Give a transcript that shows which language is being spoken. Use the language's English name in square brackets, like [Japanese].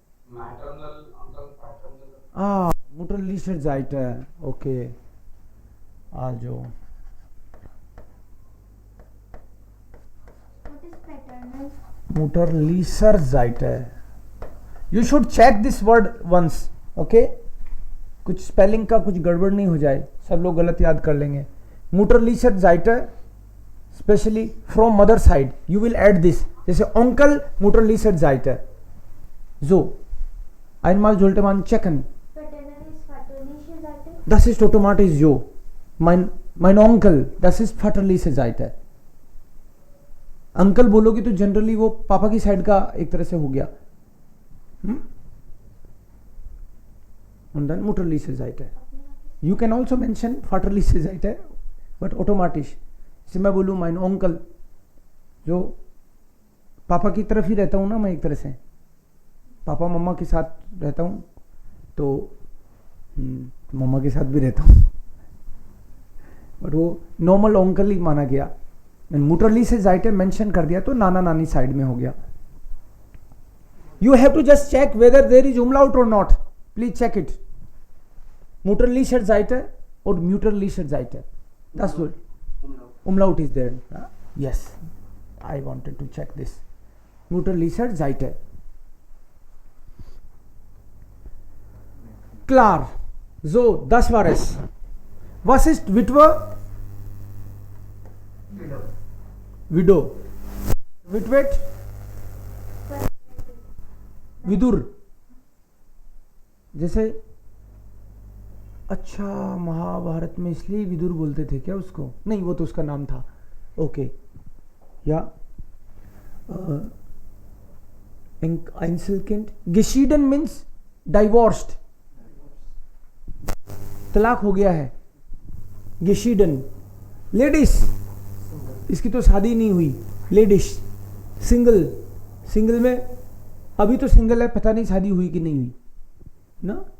[English] Maternal uncle, paternal. [German] Mutterlicher Seite. Okay. Also. [English] What is paternal? [German] Mutterlicher Seite. [English] You should check this word once. Okay? [Hindi] कुछ spelling का कुछ गड़बड़ नहीं हो जाए, सब लोग गलत याद कर लेंगे. [German] Mutterlicher Seite, [English] especially from mother side, you will add this. [German] जैसे Onkel Mutterlicher Seite. So, einmal sollte man checken. [English] Paternal is [German] väterliche Seite. Das ist automatisch so. Mein Onkel, das ist väterliche Seite. [Hindi] Uncle बोलोगे तो generally वो पापा की side का एक तरह से हो गया. [German] Und dann Mutterliche Seite. [English] You can also mention [German] väterliche Seite, [English] but automatisch. [Hindi] जैसे मैं बोलूँ [German] mein Onkel, [Hindi] जो पापा की तरफ ही रहता हूँ ना मैं एक तरह से, पापा मम्मा के साथ रहता हूँ तो मम्मा के साथ भी रहता हूँ, बट वो नॉर्मल ओंकल ही माना गया. [German] मुटरलीसे जाइटे [Hindi] मेंशन कर दिया तो नाना नानी साइड में हो गया. [English] You have to just check whether there is umlaut or not. Please check it. [German] Mutterliche Seite [English] or [German] Mütterliche Seite. [English] That's good. Umlaut is there. Yes. I wanted to check this. [German] Mütterliche Seite. Klar. So, das war es. Was ist Witwe? [English] Widow. Witwet? [Hindi] Vidur. जैसे अच्छा महाभारत में इसलिए विदुर बोलते थे क्या उसको? नहीं, वो तो उसका नाम था. ओके. [German] या Einzelkind. [Hindi] Geschieden [English] means divorced, [Hindi] तलाक हो गया है. [German] Geschieden. [Hindi] लेडीज, इसकी तो शादी नहीं हुई. लेडीज. सिंगल. सिंगल में अभी तो सिंगल है, पता नहीं शादी हुई कि नहीं हुई ना.